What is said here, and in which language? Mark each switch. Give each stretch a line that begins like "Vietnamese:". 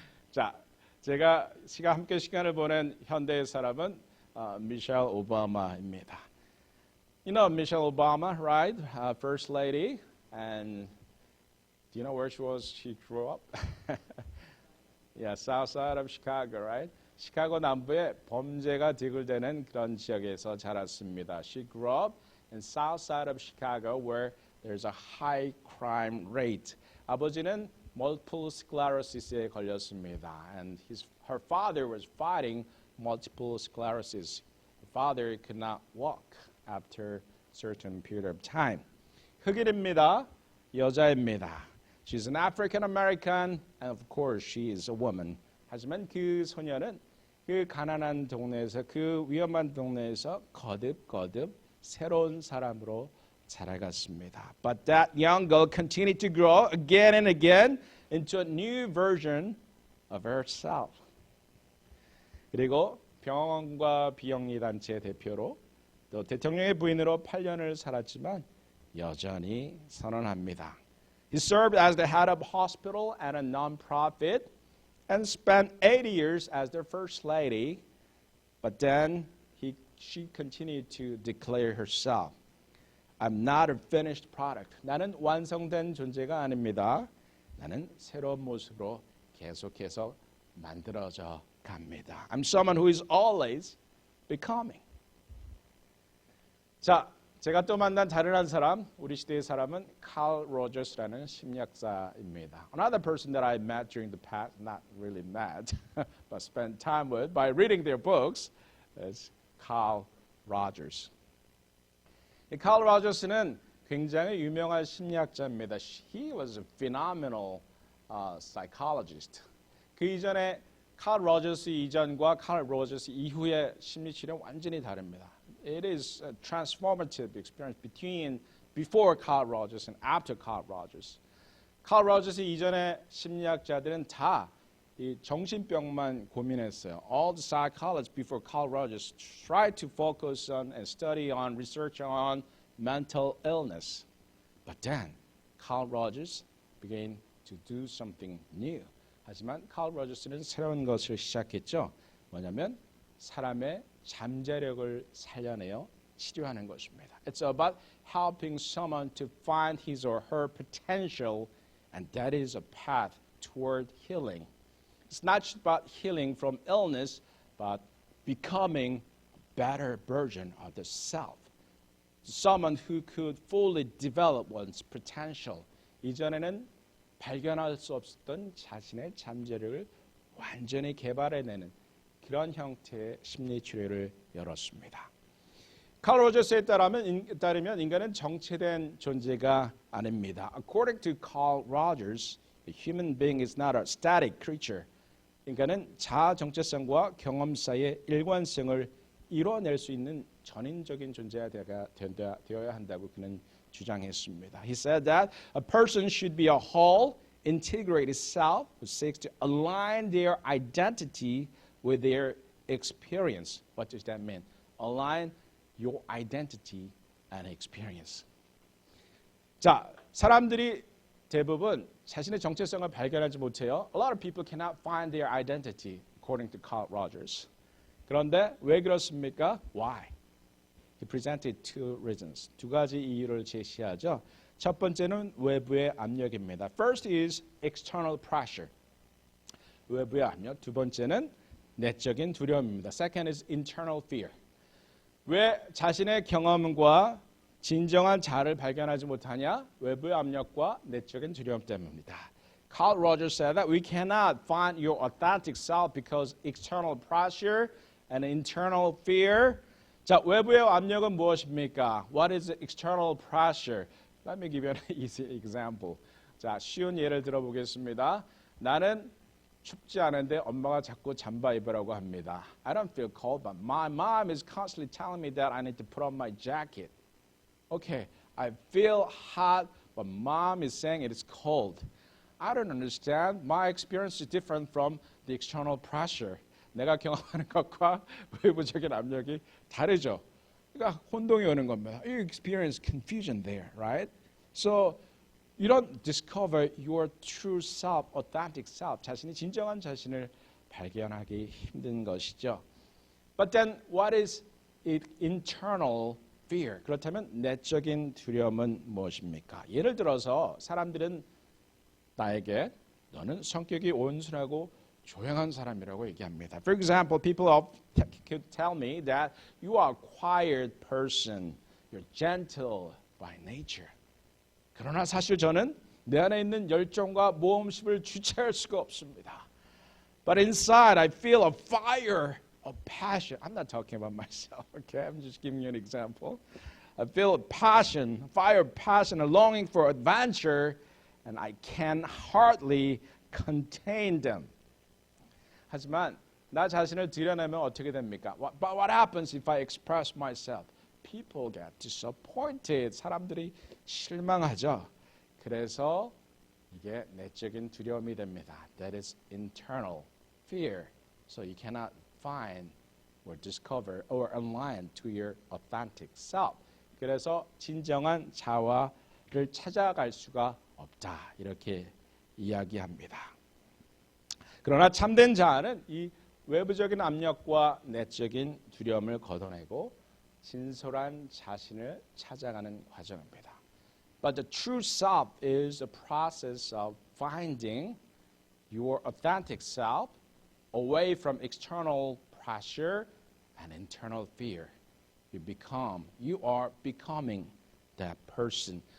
Korean: 자, 제가 함께 시간을 보낸 현대의 사람은 미셸 오바마입니다.
English: You know Michelle Obama, right? First lady. And do you know where she grew up? Yeah, south side of Chicago, right?
Korean: 시카고 남부에 범죄가 디굴되는 그런 지역에서 자랐습니다.
English: She grew up in south side of Chicago where there's a high crime rate.
Korean: 아버지는 multiple sclerosis에 걸렸습니다.
English: And her father was fighting multiple sclerosis. Her father could not walk after a certain period of time.
Korean: 흑인입니다. 여자입니다.
English: She's an African American and of course she is a woman.
Korean: 하지만 그 소녀는 그 가난한 동네에서 그 위험한 동네에서 거듭거듭 새로운 사람으로 자라갔습니다.
English: But that young girl continued to grow again and again into a new version of herself.
Korean: 그리고 병원과 비영리 단체 대표로 또 대통령의 부인으로 8년을 살았지만 여전히 선언합니다.
English: He served as the head of a hospital and a non-profit and spent 80 years as their first lady. But then she continued to declare herself, I'm not a finished product.
Korean: 나는 완성된 존재가 아닙니다. 나는 새로운 모습으로 계속해서 만들어져 갑니다.
English: I'm someone who is always becoming.
Korean: 자, 제가 또 만난 다른 한 사람, 우리 시대의 사람은 칼 로저스라는 심리학자입니다.
English: Another person that I met during the past, not really met, but spent time with by reading their books, is Carl Rogers.
Korean: 이 칼 로저스는 굉장히 유명한 심리학자입니다.
English: He was a phenomenal psychologist.
Korean: 그 이전에 칼 로저스 이전과 칼 로저스 이후의 심리치료는 완전히 다릅니다.
English: It is a transformative experience before Carl Rogers and after Carl Rogers.
Korean: 칼 로저스 이전의 심리학자들은 다 이 정신병만 고민했어요.
English: All the psychologists before Carl Rogers tried to focus on and study on research on mental illness. But then Carl Rogers began to do something new.
Korean: 하지만 칼 로저스는 새로운 것을 시작했죠. 뭐냐면 사람의 잠재력을 살려내어 치료하는 것입니다.
English: It's about helping someone to find his or her potential, and that is a path toward healing. It's not just about healing from illness, but becoming a better version of the self. Someone who could fully develop one's potential.
Korean: 이전에는 발견할 수 없었던 자신의 잠재력을 완전히 개발해내는 그런 형태의 심리치료를 열었습니다. 칼 로저스에 따르면 인간은 정체된 존재가 아닙니다.
English: According to Carl Rogers, the human being is not a static creature.
Korean: 인간은 자아 정체성과 경험 사이의 일관성을 이뤄낼 수 있는 전인적인 존재가 되어야 한다고 그는 주장했습니다.
English: He said that a person should be a whole, integrated self who seeks to align their identity with their experience. What does that mean? Align your identity and experience.
Korean: 자, 사람들이 대부분 자신의 정체성을 발견하지 못해요.
English: A lot of people cannot find their identity, according to Carl Rogers.
Korean: 그런데 왜 그렇습니까?
English: Why? He presented two reasons.
Korean: 두 가지 이유를 제시하죠. 첫 번째는 외부의 압력입니다.
English: First is external pressure.
Korean: 외부의 압력. 두 번째는 내적인 두려움입니다.
English: Second is internal fear.
Korean: 왜 자신의 경험과 진정한 자아를 발견하지 못하냐? 외부의 압력과 내적인 두려움 때문입니다.
English: Carl Rogers said that we cannot find your authentic self because external pressure and internal fear.
Korean: 자, 외부의 압력은 무엇입니까?
English: What is external pressure? Let me give you an easy example.
Korean: 자, 쉬운 예를 들어보겠습니다. 나는 춥지 않은데 엄마가 자꾸 잠바 입으라고 합니다.
English: I don't feel cold, but my mom is constantly telling me that I need to put on my jacket. Okay, I feel hot, but mom is saying it is cold. I don't understand. My experience is different from the external pressure.
Korean: 내가 경험하는 것과 외부적인 압력이 다르죠. 그러니까 혼동이 오는 겁니다.
English: You experience confusion there, right? So you don't discover your true self, authentic self.
Korean: 자신이 진정한 자신을 발견하기 힘든 것이죠.
English: But then what is internal fear.
Korean: 그렇다면 내적인 두려움은 무엇입니까? 예를 들어서 사람들은 나에게 너는 성격이 온순하고 조용한 사람이라고 얘기합니다.
English: For example, people could tell me that you are a quiet person. You're gentle by nature.
Korean: 그러나 사실 저는 내 안에 있는 열정과 모험심을 주체할 수가 없습니다.
English: But inside I feel a fire of passion. I'm not talking about myself, okay? I'm just giving you an example. I feel a passion, fire of passion, a longing for adventure, and I can hardly contain them.
Korean: 하지만 나 자신을 드러내면 어떻게 됩니까?
English: But what happens if I express myself? People get disappointed.
Korean: 사람들이 실망하죠. 그래서 이게 내적인 두려움이 됩니다.
English: That is internal fear. So you cannot find or discover or align to your authentic self.
Korean: 그래서 진정한 자아를 찾아갈 수가 없다. 이렇게 이야기합니다. 그러나 참된 자아는 이 외부적인 압력과 내적인 두려움을 걷어내고 진솔한 자신을 찾아가는 과정입니다.
English: But the true self is a process of finding your authentic self away from external pressure and internal fear. You are becoming that person.